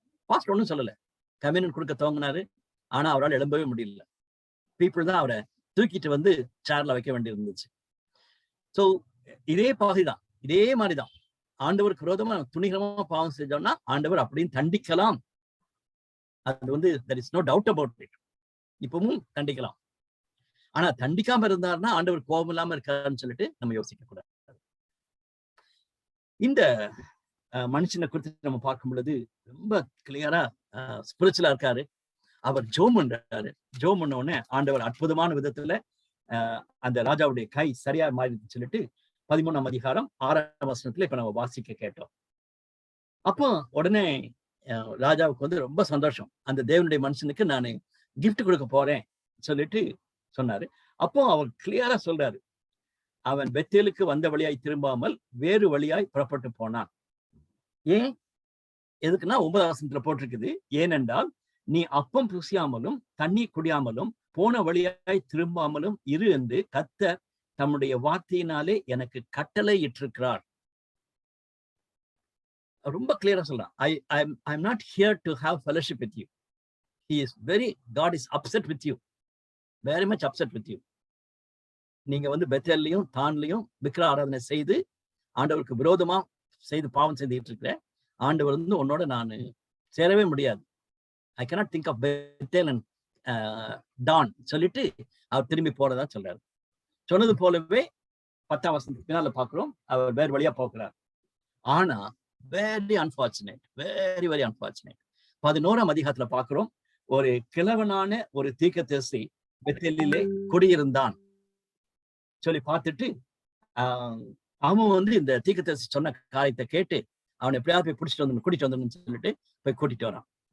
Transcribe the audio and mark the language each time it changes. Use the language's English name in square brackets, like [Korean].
[Tamil] Pastor ஒன்றும் சொல்லல, communion கொடுக்க துவங்கினாரு. ஆனா அவரால் எழும்பவே முடியல. பீப்புள் தான் அவரை தூக்கிட்டு சேர்ல வைக்க வேண்டி இருந்துச்சு. ஸோ இதே பாதைதான், இதே மாதிரிதான் ஆண்டவருக்கு விரோதமா துணிகரமா பாவம் செஞ்சோம்னா ஆண்டவர் அப்படின்னு தண்டிக்கலாம். அது [English] there is no doubt about it. [Tamil] இப்பவும் தண்டிக்கலாம். ஆனா தண்டிக்காம இருந்தாருன்னா ஆண்டவர் கோபம் இல்லாம இருக்காருன்னு சொல்லிட்டு நம்ம யோசிக்க கூடாது. இந்த மனுஷனை குறித்து நம்ம பார்க்கும் பொழுது ரொம்ப கிளியரா ஸ்பிரிச்சுவலா இருக்காரு. அவர் ஜோம் பண்றாரு. ஜோம் பண்ண உடனே ஆண்டவர் அற்புதமான விதத்துல அந்த ராஜாவுடைய கை சரியா மாறிடுன்னு சொல்லிட்டு 13ஆம் அதிகாரம் 6ஆம் வசனத்துல இப்ப நம்ம வாசிக்க கேட்டோம். அப்போ உடனே ராஜாவுக்கு ரொம்ப சந்தோஷம். அந்த தேவனுடைய மனுஷனுக்கு நான் கிஃப்ட் கொடுக்க போறேன் சொல்லிட்டு சொன்னாரு. அப்போ அவர் கிளியரா சொல்றாரு, அவன் பெத்தேலுக்கு வந்த வழியாய் திரும்பாமல் வேறு வழியாய் புறப்பட்டு போனான். ஏன் எதுக்குன்னா 9ஆம் வசனத்துல போட்டிருக்குது, ஏனென்றால் நீ அப்பம் புசியாமலும் தண்ணீர் குடியாமலும் போன வழியாய் திரும்பாமலும் இரு என்று கர்த்தர் தம்முடைய வார்த்தையினாலே எனக்கு கட்டளை இட்டிருக்கிறார். ரொம்ப கிளியரா சொல்றான். [English] I'm not here to have fellowship with you. God is upset with you, very much upset with you. [Tamil] நீங்க வந்து பெத்தேல்லையும் தான்லையும் விக்கிர ஆராதனை செய்து ஆண்டவருக்கு விரோதமா செய்து பாவம் செய்துட்டு இருக்கிற ஆண்டவர் வந்து உன்னோட நான் சேரவே முடியாது. [English] I cannot think of Bethel and Don [Tamil] சொல்லிட்டு அவர் திரும்பி போறதா சொல்றாரு. சொன்னது போலவே 10ஆம் வசனத்துக்கு பின்னால பார்க்கிறோம், அவர் வேறு வழியா போகிறார். ஆனா [English] Very unfortunate, very unfortunate. [Tamil] 11ஆம் அதிகாரத்துல பார்க்கிறோம், ஒரு கிழவனான ஒரு தீர்க்கதரிசி பெத்தேலிலே குடியிருந்தான் சொல்லி பார்த்துட்டு அவன் வந்து இந்த தீர்க்கதரிசி சொன்ன காரியத்தை கேட்டு அவனை எப்படியாவது போய் கூட்டிட்டு வந்துன்னு சொல்லிட்டு போய் கூட்டிட்டு வரான்.